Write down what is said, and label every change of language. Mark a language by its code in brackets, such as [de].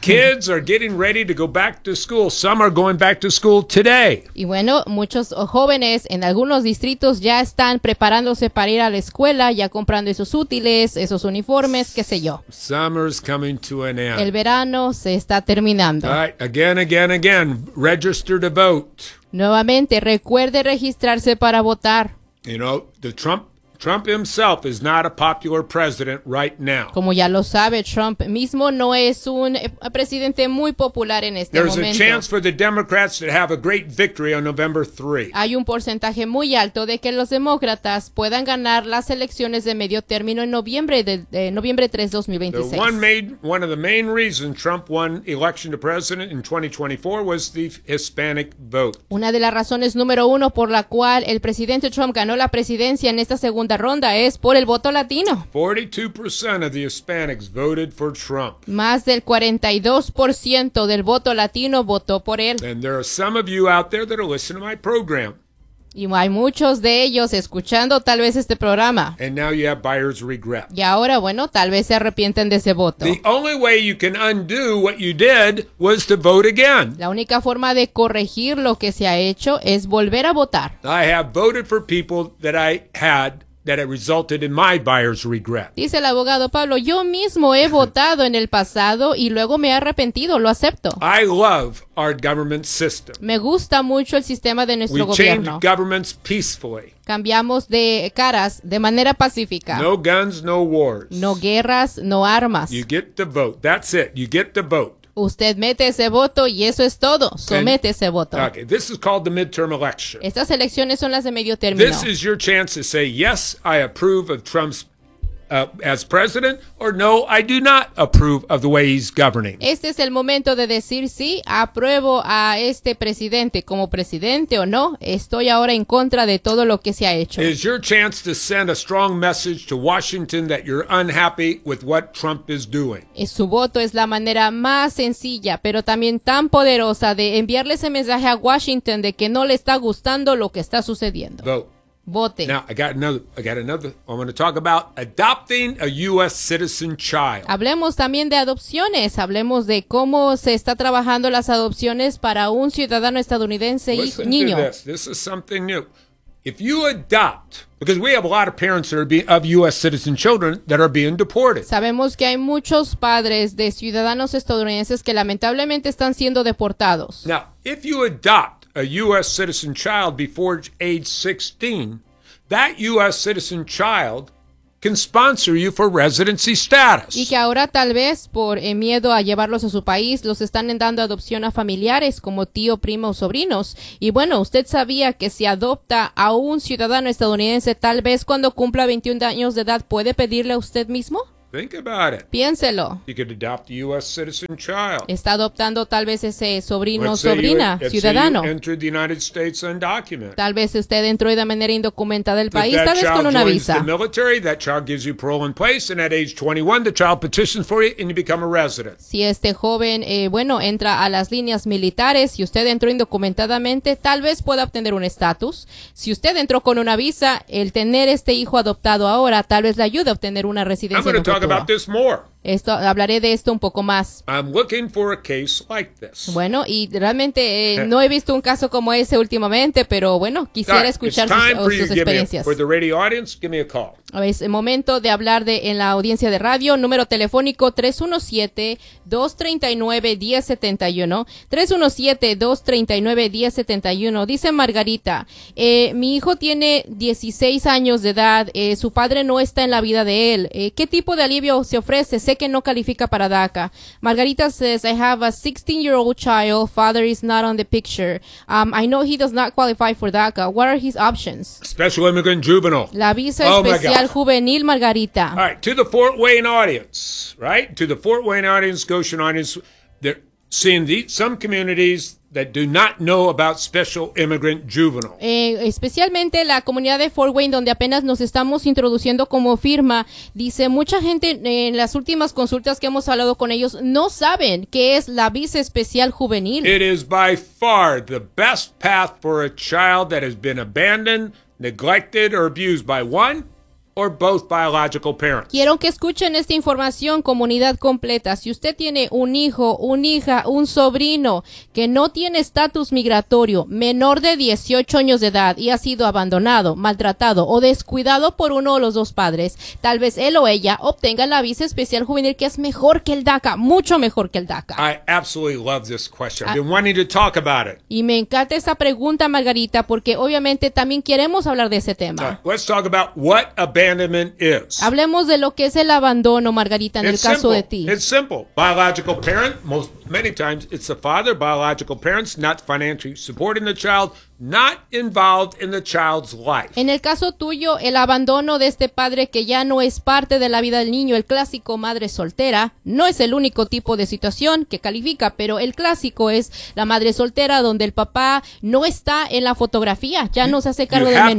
[en] kids are getting ready to go back to school. Some are going back to school today. [es] Y bueno, muchos jóvenes en algunos distritos ya están preparándose para ir a la escuela, ya comprando esos útiles, esos uniformes, qué sé yo. [en] Summer's coming to an end. [es] El verano se está terminando. [en] All right, again, register to vote. [es] Nuevamente, recuerde registrarse para votar. [en] You know, the Trump himself is not a popular president right now. [es] Como ya lo sabe, Trump mismo no es un presidente muy popular en este [en] There's [es] momento. [en] There's a chance for the Democrats to have a great victory on November 3. [es] Hay un porcentaje muy alto de que los demócratas puedan ganar las elecciones de medio término en noviembre 3, 2026. [en] One of the main reasons Trump won election to president in 2024 was the Hispanic vote. [es] Una de las razones número uno por la cual el presidente Trump ganó la presidencia en esta segunda ronda es por el voto latino. [en] 42% of the Hispanics voted for Trump. [es] Más del 42% del voto latino votó por él. [en] And there are some of you out there that are listening to my program. [es] Y hay muchos de ellos escuchando tal vez este programa. [en] And now you have buyer's regret. [es] Y ahora, bueno, tal vez se arrepienten de ese voto. [en] The only way you can undo what you did was to vote again. [es] La única forma de corregir lo que se ha hecho es volver a votar. [en] I have voted for people that I had that it resulted in my buyer's regret. [es] Dice el abogado Pablo, yo mismo he votado en el pasado y luego me he arrepentido, lo acepto. [en] I love our government system. [es] Me gusta mucho el sistema de nuestro [en] We [es] gobierno. [en] We changed governments peacefully. [es] Cambiamos de caras de manera pacífica. [en] No guns, no wars. [es] No guerras, no armas. [en] You get to vote, that's it, you get to vote. [es] Usted mete ese voto y eso es todo. Somete ese voto. [en] Okay, this is called the midterm election. [es] Estas elecciones son las de medio término. [en] This is your chance to say yes, I approve of Trump's as president, or no, I do not approve of the way he's governing. [es] Este es el momento de decir sí, apruebo a este presidente como presidente o no. Estoy ahora en contra de todo lo que se ha hecho. [en] It is your chance to send a strong message to Washington that you're unhappy with what Trump is doing. [es] Y su voto es la manera más sencilla, pero también tan poderosa de enviarle ese mensaje a Washington de que no le está gustando lo que está sucediendo. [en] Vote. Vote. Now, I got another. I'm going to talk about adopting a U.S. citizen child. [es] Hablemos también de adopciones. Hablemos de cómo se está trabajando las adopciones para un ciudadano estadounidense y niño. [en] This is something new. If you adopt, because we have a lot of parents that are of U.S. citizen children that are being deported. [es] Sabemos que hay muchos padres de ciudadanos estadounidenses que lamentablemente están siendo deportados. [en] Now, if you adopt a U.S. citizen child before age 16, that U.S. citizen child can sponsor you for residency status. [es] Y que ahora tal vez por miedo a llevarlos a su país, los están dando adopción a familiares como tío, primo o sobrinos. Y bueno, usted sabía que si adopta a un ciudadano estadounidense, tal vez cuando cumpla 21 años de edad, ¿puede pedirle a usted mismo? [en] Think about it. [es] Piénselo. [en] You could adopt a U.S. citizen child. [es] Está adoptando tal vez ese sobrino, sobrina, ciudadano. [en] Let's say you entered the United States undocumented. [es] Tal vez usted entró de manera indocumentada del país, tal vez con una visa. [en] The military, that child gives you parole in place, and at age 21, the child petitions for you, and you become a resident. [es] Si este joven, entra a las líneas militares, y usted entró indocumentadamente, tal vez pueda obtener un estatus. Si usted entró con una visa, el tener este hijo adoptado ahora, tal vez le ayude a obtener una residencia. [en] Talk about this more. [es] Esto, hablaré de esto un poco más. [en] I'm looking for a case like this. [es] Bueno, y realmente no he visto un caso como ese últimamente, pero bueno, quisiera escuchar sus experiencias. [en] For the radio audience, give me a call. [es] Es el momento de hablar en la audiencia de radio. Número telefónico 317-239-1071. 317-239-1071. Dice Margarita, mi hijo tiene 16 años de edad. Su padre no está en la vida de él. ¿Qué tipo de alivio se ofrece? Sé que no califica para DACA. [en] Margarita says, I have a 16-year-old child. Father is not on the picture. I know he does not qualify for DACA. What are his options? Special immigrant juvenile. [es] La visa especial juvenil, Margarita. [en] All right, to the Fort Wayne audience, right? To the Fort Wayne audience, Goshen audience, they're seeing some communities that do not know about special immigrant juvenile. [es] Especialmente la comunidad de Fort Wayne, donde apenas nos estamos introduciendo como firma, dice mucha gente en las últimas consultas que hemos hablado con ellos no saben qué es la visa especial juvenil. [en] It is by far the best path for a child that has been abandoned, neglected, or abused by one or both biological parents. [es] Quiero que escuchen esta información, comunidad completa. Si usted tiene un hijo, una hija, un sobrino que no tiene estatus migratorio, menor de 18 años de edad y ha sido abandonado, maltratado o descuidado por uno de los dos padres, tal vez él o ella obtenga la visa especial juvenil, que es mejor que el DACA, mucho mejor que el DACA. [en] I absolutely love this question. I've been wanting to talk about it. [es] Y me encanta esa pregunta, Margarita, porque obviamente también queremos hablar de ese tema. [en] Let's talk about what abandonment is. [es] Hablemos de lo que es el abandono, Margarita, en [en] it's [es] el caso [en] simple. [es] De ti. [en] It's simple. Biological parent, many times it's the father, biological parents, not financially supporting the child, not involved in the child's life. [es] En el caso tuyo, el abandono de este padre que ya no es parte de la vida del niño, el clásico madre soltera, no es el único tipo de situación que califica, pero el clásico es la madre soltera donde el papá no está en la fotografía, ya no se hace cargo del menor.